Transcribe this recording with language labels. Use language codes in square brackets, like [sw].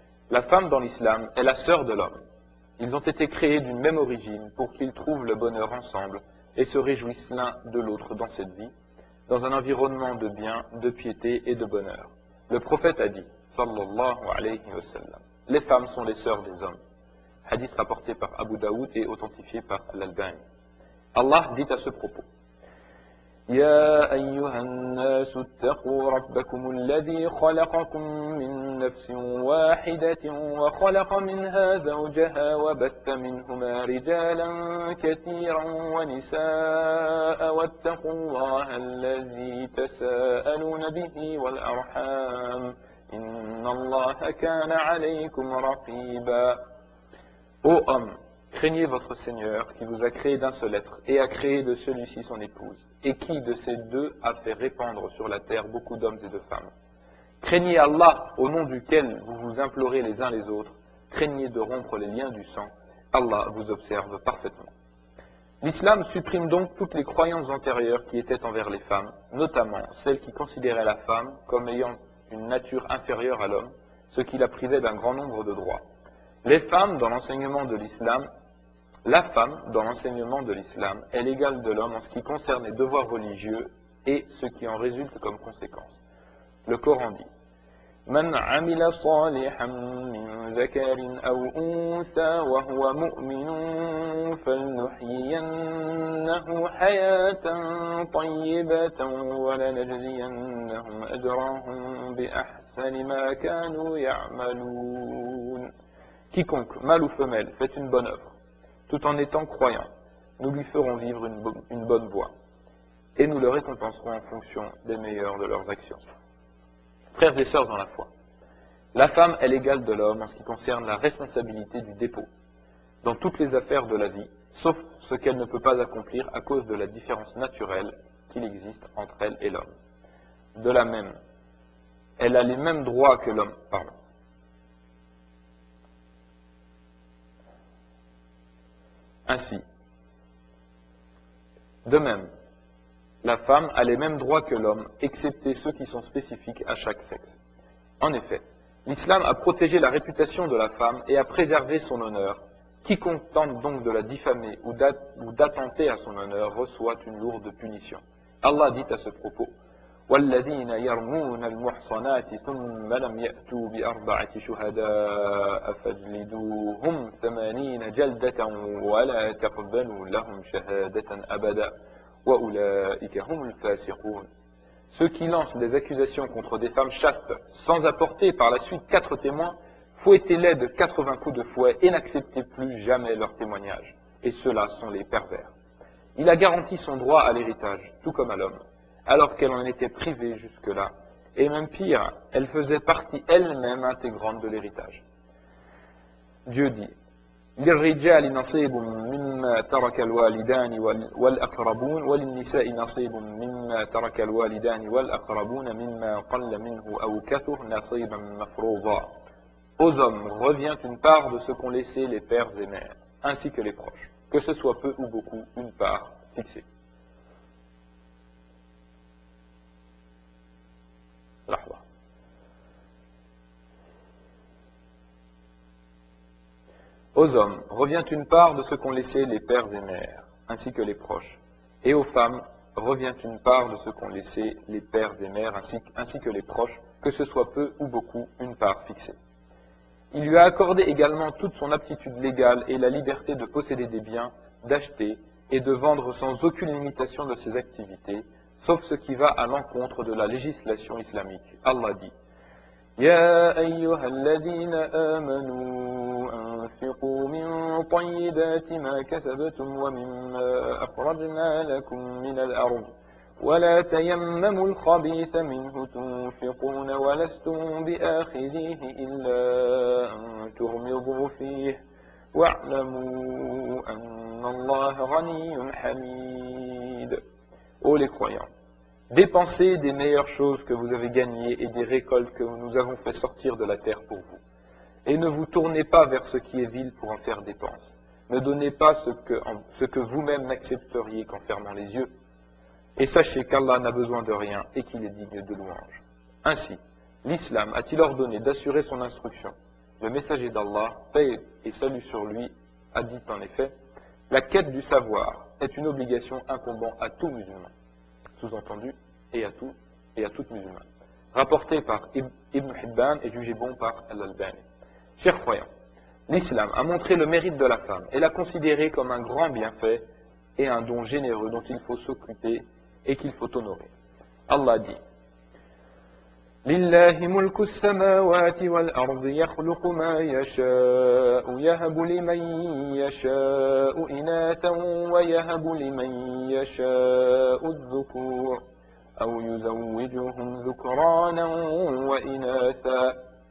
[fr] La femme dans l'islam est la sœur de l'homme. Ils ont été créés d'une même origine pour qu'ils trouvent le bonheur ensemble et se réjouissent l'un de l'autre dans cette vie, dans un environnement de bien, de piété et de bonheur. Le prophète a dit, [ar] sallallahu alayhi wa sallam, [fr] les femmes sont les sœurs des hommes. Hadith rapporté par Abu Daoud et authentifié par Al-Albani. Allah dit à ce propos, [ar] يا أيها الناس اتقوا ربكم الذي خلقكم من نفس واحدة وخلق منها زوجها وبث منهما رجالا كثيرا ونساء واتقوا الله الذي تساءلون به والأرحام إن الله كان عليكم رقيبا. [fr] Ô homme, craignez votre Seigneur qui vous a créé d'un seul être et a créé de celui-ci son épouse, et qui de ces deux a fait répandre sur la terre beaucoup d'hommes et de femmes. Craignez Allah au nom duquel vous vous implorez les uns les autres, craignez de rompre les liens du sang, Allah vous observe parfaitement. L'islam supprime donc toutes les croyances antérieures qui étaient envers les femmes, notamment celles qui considéraient la femme comme ayant une nature inférieure à l'homme, ce qui la privait d'un grand nombre de droits. Les femmes dans l'enseignement de l'islam La femme, dans l'enseignement de l'islam, est l'égale de l'homme en ce qui concerne les devoirs religieux et ce qui en résulte comme conséquence. Le Coran dit [ar] من عمل صالحا من ذكر أو أنثى وهو مؤمن فلنحيينه حياة طيبة ولنجزينهم أجرهم بأحسن ما كانوا يعملون. [fr] Quiconque, mâle ou femelle, fait une bonne œuvre, tout en étant croyant, nous lui ferons vivre une bonne voie, et nous le récompenserons en fonction des meilleures de leurs actions. Frères et sœurs dans la foi, la femme est l'égale de l'homme en ce qui concerne la responsabilité du dépôt, dans toutes les affaires de la vie, sauf ce qu'elle ne peut pas accomplir à cause de la différence naturelle qu'il existe entre elle et l'homme. De la même, elle a les mêmes droits que l'homme. Ainsi, de même, la femme a les mêmes droits que l'homme, excepté ceux qui sont spécifiques à chaque sexe. En effet, l'islam a protégé la réputation de la femme et a préservé son honneur. Quiconque tente donc de la diffamer ou d'attenter à son honneur reçoit une lourde punition. Allah dit à ce propos, [ar] والذين يرمون المحصنات ثم لم يأتوا بأربعة شهداء فاجلدوهم 80 جلدة ولا تقبلوا لهم شهادة أبدا وأولئك هم الفاسقون. [fr] Ceux qui lancent des accusations contre des femmes chastes sans apporter par la suite 4 témoins, fouettez-les de 80 coups de fouet et n'acceptez plus jamais leur témoignage. Et ceux-là sont les pervers. Il a garanti son droit à l'héritage, tout comme à l'homme, alors qu'elle en était privée jusque-là, et même pire, elle faisait partie elle-même intégrante de l'héritage. Dieu dit, [ar] للرجال نصيب مما ترك الوالدان والأقربون وللنساء نصيب مما ترك الوالدان والأقربون مما قل منه أو كثر نصيبا مفروضا. [fr] Aux hommes revient une part de ce qu'ont laissé les pères et mères, ainsi que les proches, que ce soit peu ou beaucoup, une part fixée. Aux hommes revient une part de ce qu'ont laissé les pères et mères, ainsi que les proches, et aux femmes revient une part de ce qu'ont laissé les pères et mères ainsi que les proches, que ce soit peu ou beaucoup, une part fixée. Il lui a accordé également toute son aptitude légale et la liberté de posséder des biens, d'acheter et de vendre sans aucune limitation de ses activités, sauf ce qui va à l'encontre de la législation islamique. Allah dit: [ar] يا أيها الذين آمنوا أنفقوا من طيبات ما كسبتم ومما أخرجنا لكم من الأرض ولا تيمموا الخبيث منه تنفقون ولستم بآخذيه إلا أن تغمضوا فيه واعلموا أن الله غني حميد. [fr] Ô les croyants, dépensez des meilleures choses que vous avez gagnées et des récoltes que nous avons fait sortir de la terre pour vous. Et ne vous tournez pas vers ce qui est vil pour en faire dépense. Ne donnez pas ce que vous-même n'accepteriez qu'en fermant les yeux. Et sachez qu'Allah n'a besoin de rien et qu'il est digne de louange. Ainsi, l'islam a-t-il ordonné d'assurer son instruction? Le messager d'Allah, paix et salut sur lui, a dit en effet: la quête du savoir est une obligation incombant à tout musulman. Sous-entendu, et à toute musulmane. Rapporté par Ibn Hibban et jugé bon par Al-Albani. Chers croyants, l'islam a montré le mérite de la femme et l'a considéré comme un grand bienfait et un don généreux dont il faut s'occuper et qu'il faut honorer. Allah dit: [ar] لله ملك السماوات والأرض يخلق ما يشاء يهب لمن يشاء إناثا ويهب لمن يشاء الذكور أو يزوجهم ذكرانا وإناثا.